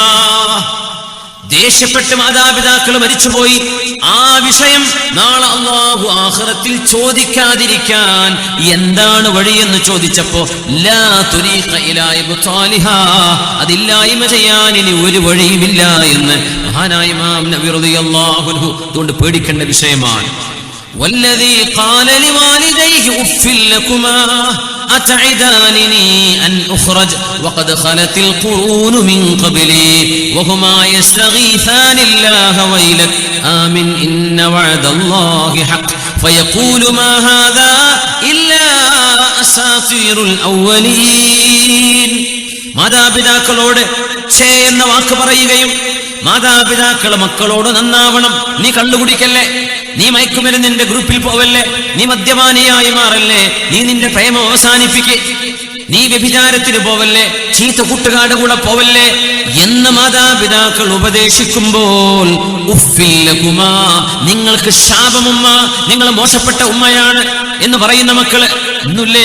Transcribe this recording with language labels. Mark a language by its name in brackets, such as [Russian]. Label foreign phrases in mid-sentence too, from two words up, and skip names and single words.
[Malayalam] ദേഷ്യപ്പെട്ട് മാതാപിതാക്കൾ മരിച്ചുപോയി, ആ വിഷയം നാളെ അല്ലാഹു ആഖിറത്തിൽ ചോദിക്കാതിരിക്കാൻ എന്താണ് വഴിയെന്ന് ചോദിച്ചപ്പോ [Arabic] لا طريق إلى إبطالها, [Malayalam] അതില്ലായ്മ ചെയ്യാൻ ഇനി ഒരു വഴിയുമില്ല എന്ന് മഹാനായ ഇമാം നബി [Arabic] رضي الله عنه [Malayalam] അതുകൊണ്ട് പേടിക്കേണ്ട വിഷയമാണ്. [Arabic] والذي قال لوالديه أف لكما أتعدانني أن أخرج وقد خلت القرون من قبلي وهما يستغيثان الله ويلك آمن إن وعد الله حق فيقول ما هذا إلا أساطير الأولين. മാതാപിതാക്കളോട് ഛേ എന്ന വാക്ക് പറയുകയും, മാതാപിതാക്കൾ മക്കളോട് നന്നാവണം, നീ കള്ളുകുടിക്കല്ലേ, നീ മയക്കുമരുന്നിന്റെ ഗ്രൂപ്പിൽ പോവല്ലേ, നീ മദ്യപാനിയായി മാറല്ലേ, നീ നിന്റെ പ്രേമം അവസാനിപ്പിക്കേ, നീ വ്യഭിചാരത്തിന് പോവല്ലേ, ചീത്ത കൂട്ടുകാരുടെ കൂടെ പോവല്ലേ എന്ന് മാതാപിതാക്കൾ ഉപദേശിക്കുമ്പോൾ ഉഫ്ഫില്ലകുമാ, നിങ്ങൾക്ക് ശാപമുമ്മ, നിങ്ങൾ മോശപ്പെട്ട ഉമ്മയാണ് എന്ന് പറയുന്ന മക്കള് ഇന്നില്ലേ?